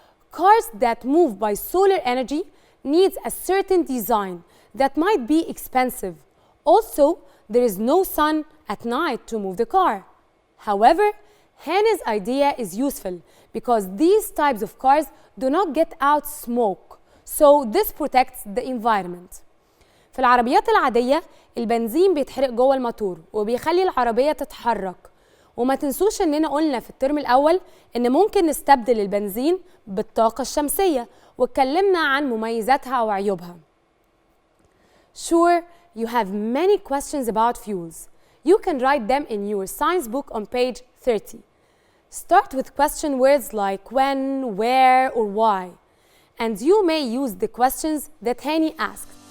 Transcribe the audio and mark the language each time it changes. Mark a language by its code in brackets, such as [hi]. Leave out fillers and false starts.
[en] Cars that move by solar energy needs a certain design that might be expensive. Also, there is no sun at night to move the car. However, Hannah's idea is useful because these types of cars do not get out smoke, so this protects the environment. [ar] في العربيات العادية البنزين بيتحرق جوه الموتور وبيخلي العربية تتحرك. وما تنسوش اننا قلنا في الترم الاول ان ممكن نستبدل البنزين بالطاقة الشمسية واتكلمنا عن مميزاتها وعيوبها. [en] Sure, you have many questions about fuels. You can write them in your science book on page 30. Start with question words like when, where, or why. And you may use the questions that Hani asked.